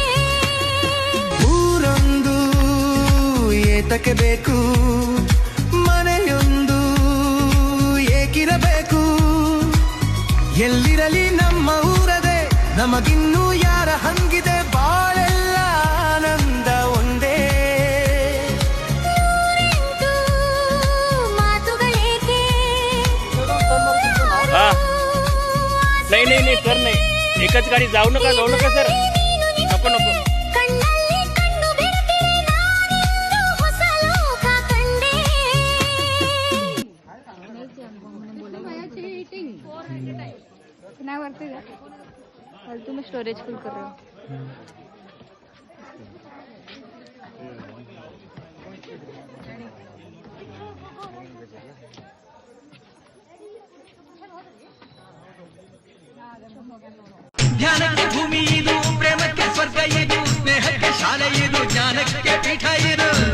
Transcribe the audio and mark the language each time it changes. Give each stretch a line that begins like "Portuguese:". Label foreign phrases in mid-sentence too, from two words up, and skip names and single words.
Kannada: ಊರೊಂದು ಏತಕ್ಕೆ ಬೇಕು, ಮನೆಯೊಂದು ಏಕಿರಬೇಕು. ಎಲ್ಲಿರಲಿ ನಮ್ಮ ಊರದೆ, ನಮಗಿನ್ನೂ ಯಾರ ಹಂಗಿದೆ. ಬಾಳೆಲ್ಲ ಆನಂದ ಒಂದೇ. ಮಾತುಗಳೇಕೆ,
Marathi: नाही नाही नाही सर नाही, एकच गाडी जाऊ नका सर, नको नको.
Kannada: ಕಣ್ಣಲ್ಲಿ ಕಣ್ಣು ಬೆರೆತಿರೆ, ನಾನಿಂದು ಹೊಸ ಲೋಕ ಕಂಡೆ.
Hindi: फालतू में
English: storage full
Hindi: कर रहे हो.
Kannada: ಧ್ಯಾನಕ್ಕೆ ಭೂಮಿ ಇದು, ಪ್ರೇಮಕ್ಕೆ ಸ್ವರ್ಗ ಇದು, ಸ್ನೇಹಕ್ಕೆ ಶಾಲೆ ಇದು, ಜ್ಞಾನಕ್ಕೆ ಪೀಠ ಇದು.